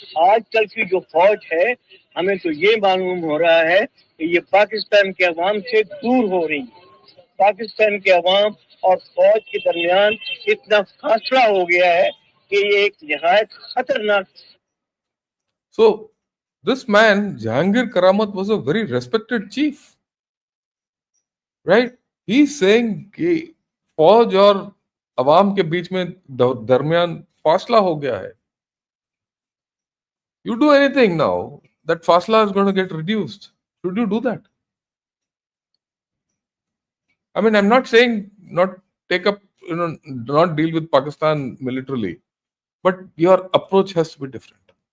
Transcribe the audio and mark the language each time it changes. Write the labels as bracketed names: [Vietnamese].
[Hindi] आजकल की जो फौज है, हमें तो ये मालूम हो रहा है कि ये पाकिस्तान के अवाम से दूर हो रही है। पाकिस्तान के अवाम और फौज के दरमियान इतना फासला हो गया है कि ये एक निहायत खतरनाक। [English] So this man, Jahangir Karamat, was a very respected chief. Right? He's saying [Hindi] कि फौज और अवाम के बीच में दरमियान फासला हो गया है. [English] You do anything now, that fasla is going to get reduced. Should you do that? I mean, I'm not saying not take up, not deal with Pakistan militarily, but your approach has to be different.